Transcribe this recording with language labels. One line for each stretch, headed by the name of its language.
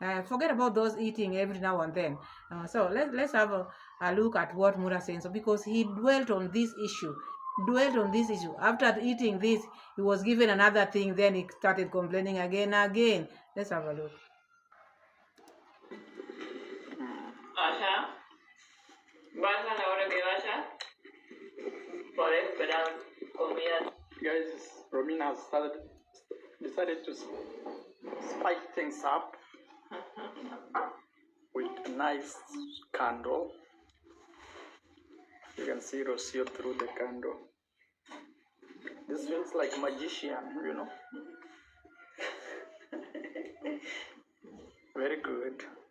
English: Forget about those eating every now and then. So let's have a look at what Mura says. So because he dwelt on this issue. After eating this, he was given another thing, then he started complaining again. Let's have a look.
Spanish: Allá, vaya la hora que vaya, podés esperar comida.
English: Guys, Romina has decided to spice things up with a nice candle. You can see Rocio through the candle. This feels like magician, Very good.